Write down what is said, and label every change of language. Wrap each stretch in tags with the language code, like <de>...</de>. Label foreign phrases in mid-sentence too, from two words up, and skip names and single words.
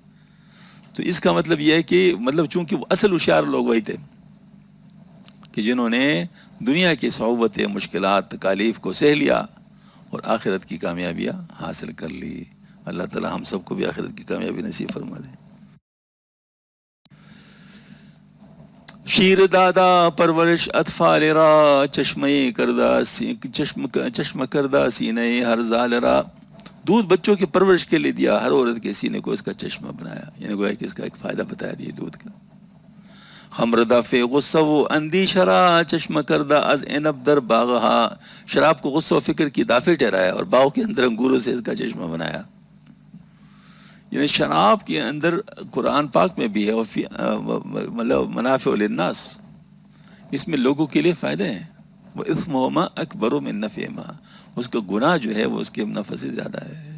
<ur>تو اس کا مطلب یہ ہے کہ مطلب چونکہ وہ اصل ہوشیار لوگ وہی تھے کہ جنہوں نے دنیا کی صعوبتیں، مشکلات، تکالیف کو سہ لیا اور آخرت کی کامیابیاں حاصل کر لی۔ اللہ تعالی ہم سب کو بھی آخرت کی کامیابی نصیب فرما دے۔</ur> <fa>شیر دادا پرورش اطفال را، چشم کردہ سینے ہر زال را،</fa> <ur>دودھ بچوں کی پرورش کے لیے دیا، ہر عورت کے سینے کو اس کا چشمہ بنایا، یعنی گویا کہ اس کا ایک فائدہ بتایا دیا دودھ کا۔</ur> <fa>خمر دافع غصہ و اندیشہ را، چشمہ کردہ از عنب در باغہا،</fa> <ur>شراب کو غصہ و فکر کی دافع ٹھہرایا اور باغ کے اندر انگوروں سے اس کا چشمہ بنایا۔ یعنی شراب کے اندر قرآن پاک میں بھی ہے مطلب</ur> <ar>منافع للناس،</ar> <ur>اس میں لوگوں کے لیے فائدے ہیں۔ وہ</ur> <ar>اثمہما اکبر من نفعہما،</ar> <ur>اس کا گناہ جو ہے وہ اس کے نفع سے زیادہ ہے۔</ur>